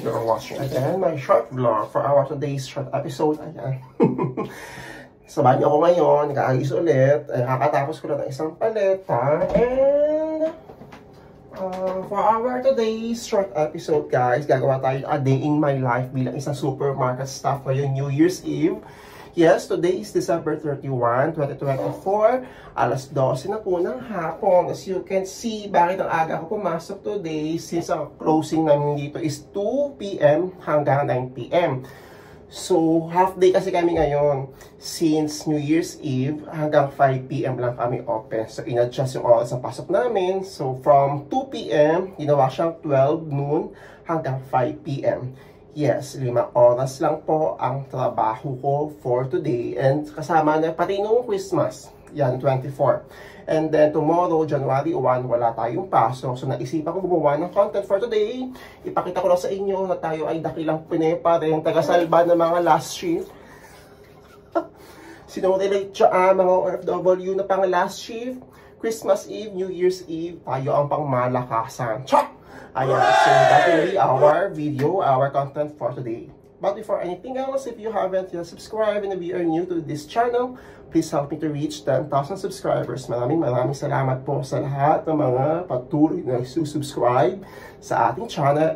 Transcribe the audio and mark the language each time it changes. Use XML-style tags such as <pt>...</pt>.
<en>You're watching again my short vlog for our today's short episode.</en> <tl>Ayan. Sabahan niyo ako ngayon, nag-aayos ulit. Kakatapos ko lang ng isang paleta.</tl> <en>And for our today's short episode guys,</en> <tl>gagawa tayo</tl> <en>a day in my life</en> <tl>bilang isang</tl> <en>supermarket staff ngayong New Year's Eve. Yes, today is December 31, 2024.</en> <tl>Alas 12 na po ng hapon.</tl> <en>As you can see,</en> <tl>bakit ang aga ako pumasok today since ang closing namin dito is 2 p.m. hanggang 9 p.m. So, half day kasi kami ngayon. Since New Year's Eve hanggang 5 p.m. lang kami open. So, in-adjust yung oras ng pasok namin. So, from 2 p.m. ginawa siyang 12 noon hanggang 5 p.m. Yes, 5 oras lang po ang trabaho ko for today. And kasama na pati nung Christmas, yan, 24. And then tomorrow, January 1, wala tayong pasok. So naisipan ko gumawa ng content for today. Ipakita ko lang sa inyo na tayo ay dakilang Pinoy pa rin, taga-salba ng mga last shift. Sinurelate siya mga OFW na pang last shift. Christmas Eve, New Year's Eve, tayo ang pang malakasan. Chok! Ayan,</tl> <en>so that will be our video, our content for today. But before anything else, if you haven't yet subscribed and if you are new to this channel, please help me to reach 10,000 subscribers.</en> <tl>Maraming salamat po sa lahat ng mga patuloy na subscribe sa ating channel.</tl>